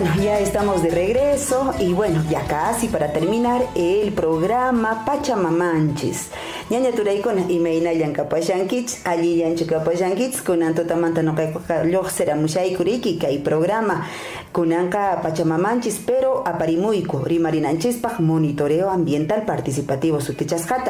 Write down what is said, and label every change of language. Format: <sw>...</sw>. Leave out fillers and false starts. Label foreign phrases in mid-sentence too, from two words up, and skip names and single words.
<es>Ya estamos de regreso y bueno, ya casi para terminar el programa Pachamamanchis.</es> <qu>Ñaña turaykuna imayna llankapashankich, alli llanchukapashankich, kunanto tamanta noqayqa lluqsiramushaykuriiki kay programa kunanqa Pachamamanchis, pero aparimuyku rimarinanchispaq</qu> <es>monitoreo ambiental participativo</es> <qu>sutichasqata.</qu>